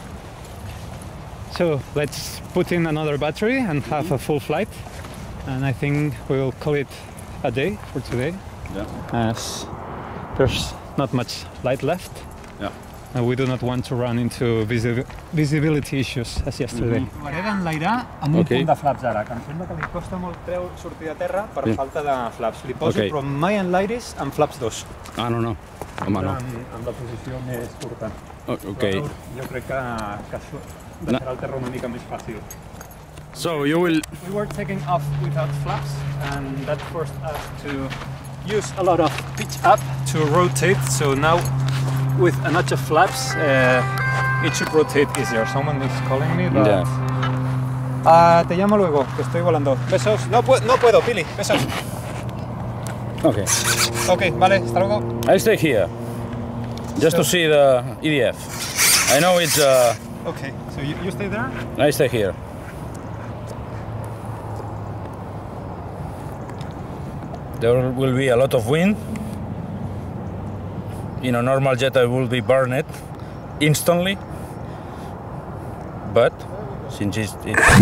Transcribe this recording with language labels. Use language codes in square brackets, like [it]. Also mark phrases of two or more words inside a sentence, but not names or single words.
[en] So let's put in another battery and have a full flight, and I think we'll call it a day for today. Yeah. As there's not much light left. Yeah. And we do not want to run into visibility issues as yesterday. [ca] Provaré d'enlairar amb un punt de flaps ara, que em sembla que li costa molt sortir a terra per falta de flaps. Li poso, però mai enlairis amb flaps 2. Ah, no. Home, no. Amb la posició més curta. Ok. Jo crec que deixarà el terra una mica més fàcil. [en] So you will... We were taking off without flaps, and that forced us to use a lot of pitch up to rotate, so now with a notch of flaps, it should rotate easier. Someone is calling me, but... Yeah. [es] Te llamo luego, que estoy volando. Besos. No puedo, Pili. Besos. Okay. Okay, vale, hasta luego. [en] I stay here, just to see the EDF. I know it's... Okay, so you stay there? I stay here. There will be a lot of wind. In a normal jet I will be burned instantly, but since it's...